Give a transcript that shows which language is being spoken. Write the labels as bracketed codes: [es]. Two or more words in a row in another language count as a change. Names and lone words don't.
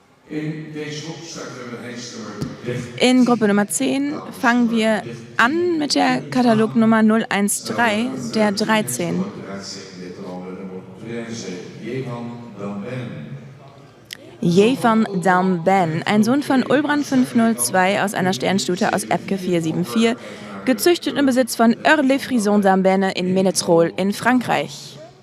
[nl] In deze groep starten we met Hengstköring. [de] In Gruppe Nummer 10 fangen wir an mit der Katalognummer 013, der 13. Jevan Damben, ein Sohn von Ulbrand 502 aus einer Sternstute aus Epke 474, gezüchtet im Besitz von Earle-Frison Dambene in Ménetrol in Frankreich.